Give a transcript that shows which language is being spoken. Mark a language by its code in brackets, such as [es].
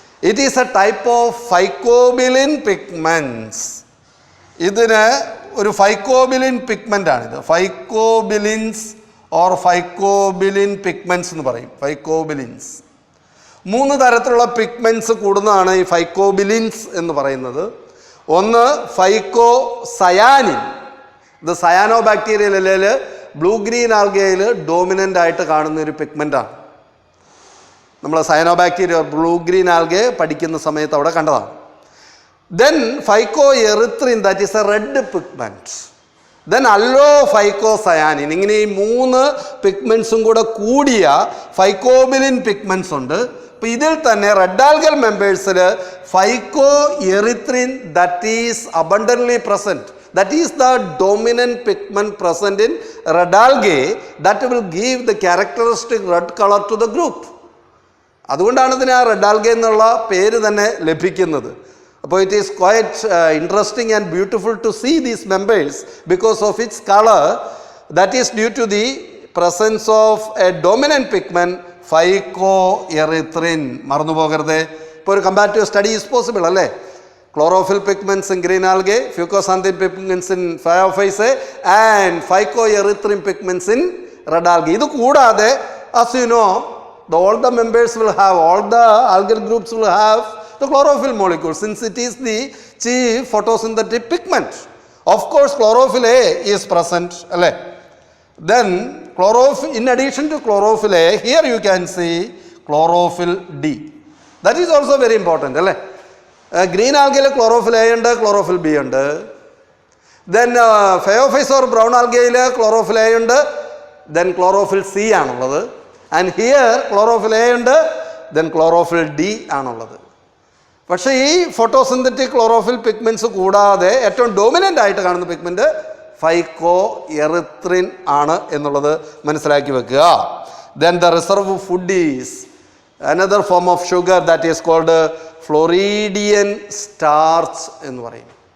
[en] It is a type of phycobilin pigments. [ml] ഇതിന് ഒരു ഫൈക്കോബിലിൻ pigment ആണിത്. ഫൈക്കോബിലിൻസ് ഓർ ഫൈക്കോബിലിൻ പിഗ്മെൻറ്റ്സ് എന്ന് പറയും. ഫൈക്കോബിലിൻസ് 3 തരത്തിലുള്ള പിഗ്മെൻറ്റ്സ് കൂടുന്നതാണ് ഈ ഫൈക്കോബിലിൻസ് എന്ന് പറയുന്നത്. ഒന്ന് ഫൈക്കോസയാനിൻ. ഇത് സയാനോ ബാക്ടീരിയൽ അല്ലെങ്കിൽ ബ്ലൂ ഗ്രീൻ ആൽഗയിൽ ഡോമിനൻ്റ് ആയിട്ട് കാണുന്ന ഒരു പിഗ്മെൻ്റാണ്. നമ്മൾ cyano bacteria blue green algae പഠിക്കുന്ന സമയത്ത് അവിടെ കണ്ടതാണ്. [en] Then phycoerythrin, that is a red pigment. Then allophycocyanin. [ml] ഇങ്ങനെ ഈ 3 പിഗ്മെൻറ്റ്സും കൂടെ കൂടിയ ഫൈക്കോബിലിൻ പിഗ്മെൻറ്റ്സ് ഉണ്ട്. അപ്പോൾ ഇതിൽ തന്നെ red algal മെമ്പേഴ്സിൽ [en] phycoerythrin that is abundantly present. That is the dominant pigment present in red algae that will give the characteristic red color to the group. [ml] അതുകൊണ്ടാണ് ഇതിന് ആ റെഡ് ആൽഗെ എന്നുള്ള പേര് തന്നെ ലഭിക്കുന്നത്. അപ്പോൾ [en] it is quite interesting and beautiful to see these members because of its color that is due to the presence of a dominant pigment phycoerythrin. [ml] മറന്നു പോകരുത്. ഇപ്പോൾ ഒരു [en] comparative study is possible [ml] അല്ലേ? [en] chlorophyll pigments in green algae, fucoxanthin pigments in phaeophyce and phycoerythrin pigments in red algae. [ml] ഇത് കൂടാതെ [en] as you know all the members will have, all the algal groups will have the chlorophyll molecule since it is the chief photosynthetic pigment. Of course chlorophyll A is present alle. Then chlorophyll, in addition to chlorophyll A, here you can see chlorophyll D. That is also very important alle. Green algae chlorophyll A [ml] ഉണ്ട്, [en] chlorophyll B ഉണ്ട്. Then phaeophyce or brown algae chlorophyll A [ml] ഉണ്ട്, [en] then chlorophyll C ആണുള്ളത്. And here chlorophyll A [ml] ഉണ്ട്, [en] then chlorophyll D ആണുള്ളത്. [ml] പക്ഷേ ഈ photosynthetic chlorophyll pigments കൂടാതെ ഏറ്റവും ഡോമിനൻ്റ് ആയിട്ട് കാണുന്ന പിഗ്മെൻറ്റ് ഫൈക്കോഎറിത്രിൻ ആണ് എന്നുള്ളത് മനസ്സിലാക്കി വെക്കുക. [en] then the reserve food is another form of sugar that is called floridean starch [ml] എന്ന് പറയും.